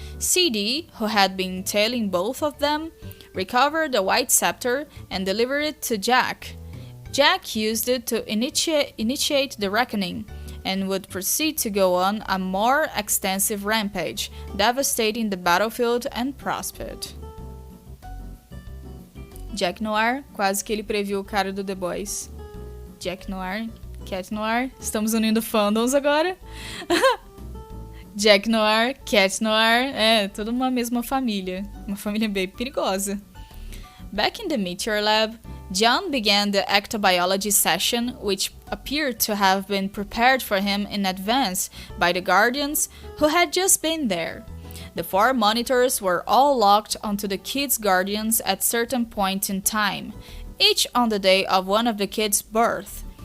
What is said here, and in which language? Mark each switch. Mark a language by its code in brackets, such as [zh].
[en] CD, who had been tailing both of them, recovered the White Scepter and delivered it to Jack. Jack used it to initiate the reckoning, and would proceed to go on a more extensive rampage, devastating the battlefield and Prospect. [pt] Jack Noir, quase que ele previu o cara do The Boys. Jack Noir, Cat Noir, estamos unindo fandoms agora. Jack Noir, Cat Noir, toda uma mesma família. Uma família bem perigosa. [en] Back in the Meteor Lab, John began the ectobiology session, which appeared to have been prepared for him in advance by the Guardians who had just been there. The 4 monitors were all locked onto the kids' guardians at certain points in time, each on the day of one of the kids' birth.